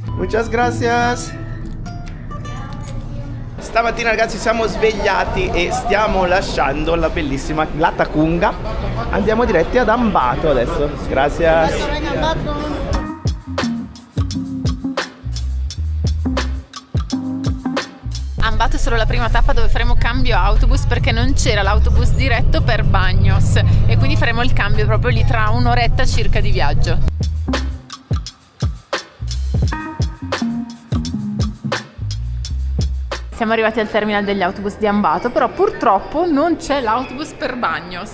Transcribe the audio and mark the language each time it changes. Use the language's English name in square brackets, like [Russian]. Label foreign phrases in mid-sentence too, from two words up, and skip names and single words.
[Spanish] Muchas gracias. [Italian] Stamattina ragazzi siamo svegliati e stiamo lasciando la bellissima Latacunga. Andiamo diretti ad Ambato adesso. [Spanish] Gracias. [Italian] Ambato è solo la prima tappa dove faremo cambio autobus perché non c'era l'autobus diretto per Bagnos e quindi faremo il cambio proprio lì tra un'oretta circa di viaggio. Siamo arrivati al terminal degli autobus di Ambato, però purtroppo non c'è l'autobus per Bagnos.